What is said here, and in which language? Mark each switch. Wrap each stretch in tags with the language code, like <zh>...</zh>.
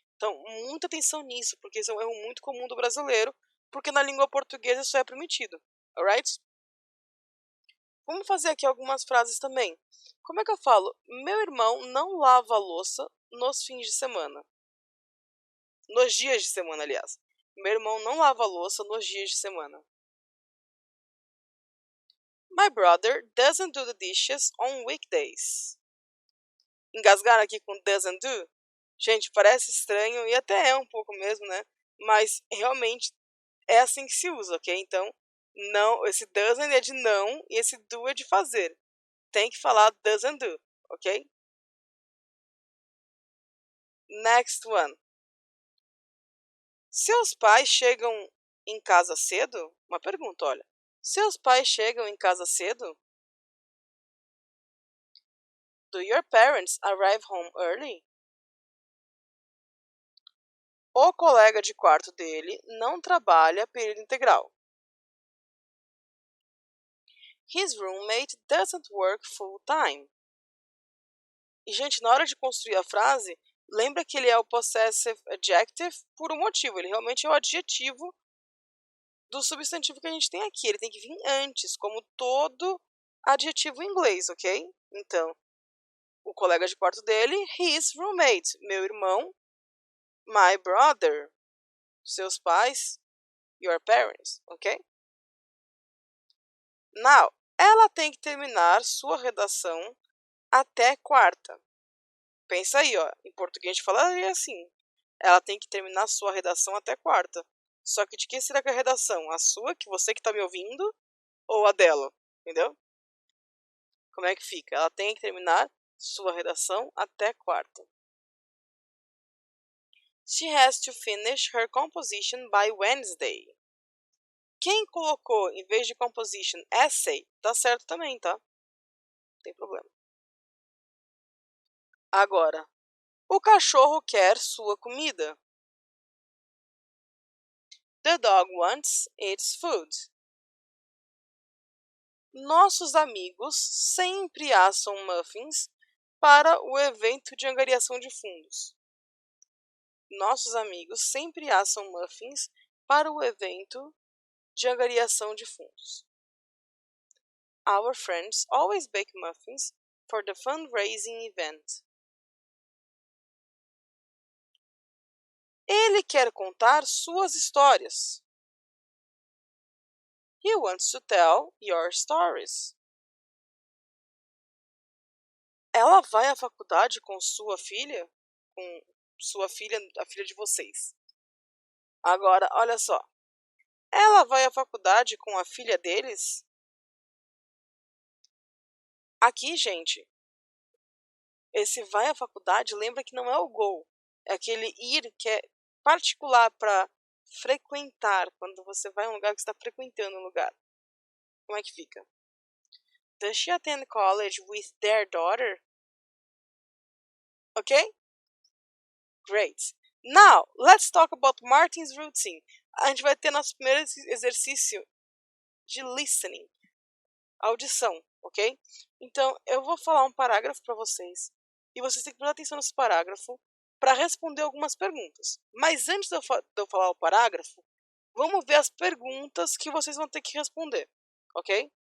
<pt>Então, muita atenção nisso, porque isso é um erro muito comum do brasileiro, porque na língua portuguesa isso é permitido. Alright? Vamos fazer aqui algumas frases também. Como é que eu falo? Meu irmão não lava a louça nos fins de semana. Nos dias de semana, aliás. Meu irmão não lava a louça nos dias de semana.</pt> <en>My brother doesn't do the dishes on weekdays.</en> <pt>Engasgar aqui com</pt> <en>doesn't do?</en> <pt>Gente, parece estranho e até é um pouco mesmo, né? Mas realmente é assim que se usa, ok? Então, não, esse doesn't é de não e esse do é de fazer. Tem que falar</pt> <en>doesn't do,</en> <pt>ok?</pt> <en>Next one.</en> <pt>Seus pais chegam em casa cedo? Uma pergunta, olha. Seus pais chegam em casa cedo?</pt> <en>Do your parents arrive home early?</en> <pt>O colega de quarto dele não trabalha período integral.</pt> <en>His roommate doesn't work full time.</en> <pt>E, gente, na hora de construir a frase, lembra que ele é o possessive adjective por um motivo. Ele realmente é o adjetivo do substantivo que a gente tem aqui. Ele tem que vir antes, como todo adjetivo em inglês, ok? Então, o colega de quarto dele,</pt> <en>his roommate,</en> <pt>meu irmão,</pt> <en>my brother,</en> <pt>seus pais,</pt> <en>your parents,</en> <pt>ok? Now, ela tem que terminar sua redação até quarta. Pensa aí, ó. Em português a gente falaria assim. Ela tem que terminar sua redação até quarta. Só que de quem será que é a redação? A sua, que você que está me ouvindo, ou a dela? Entendeu? Como é que fica? Ela tem que terminar sua redação até quarta.</pt> <en>She has to finish her composition by Wednesday.</en> <pt>Quem colocou, em vez de composition, essay, tá certo também, tá? Não tem problema. Agora, o cachorro quer sua comida.</pt> <en>The dog wants its food.</en> <pt>Nossos amigos sempre assam muffins para o evento de angariação de fundos. Nossos amigos sempre assam muffins para o evento de angariação de fundos.</pt> <en>Our friends always bake muffins for the fundraising event.</en> <pt>Ele quer contar suas histórias.</pt> <en>He wants to tell your stories.</en> <pt>Ela vai à faculdade com sua filha? Com sua filha, a filha de vocês. Agora, olha só. Ela vai à faculdade com a filha deles? Aqui, gente, esse vai à faculdade, lembra que não é o go. É aquele ir que é particular para frequentar. Quando você vai a um lugar que você está frequentando um lugar. Como é que fica?</pt> <en>Does she attend college with their daughter? Ok? Great. Now, let's talk about Martin's routine.</en> <pt>A gente vai ter nosso primeiro exercício de listening, audição, ok? Então, eu vou falar um parágrafo para vocês e vocês têm que prestar atenção nesse parágrafo para responder algumas perguntas. Mas antes de eu falar o parágrafo, vamos ver as perguntas que vocês vão ter que responder, ok?</pt>